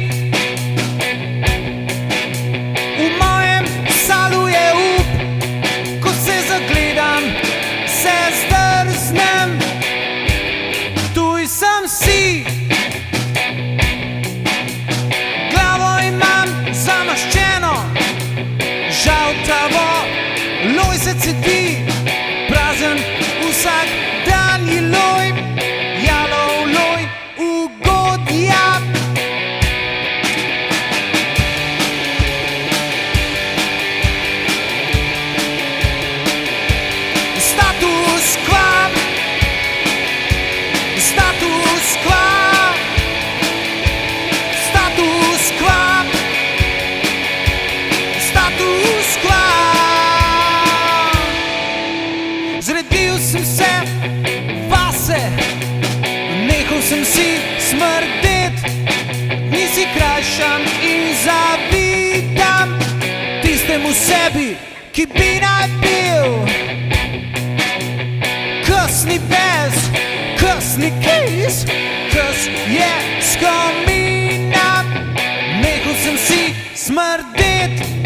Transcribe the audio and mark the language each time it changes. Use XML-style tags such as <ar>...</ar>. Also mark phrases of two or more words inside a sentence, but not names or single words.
<sl>V mojem salu je up, ko se zagledam, se zdrznem, tuj sem si. Glavo imam zamaščeno, žaltavo, loj se cedi, prazen vsak dan je loj, jalov loj, ugodja.</sl> <la>Status quo, status quo, status quo, status quo.</la> <sl>Zredil sem se vase, nehal sem si smrdet, nisi krajšam in zavidam tistemu sebi, ki bi naj bil. Kos ni bez, kos ni kis, kos je skomina, nehal sem si smrdet.</sl>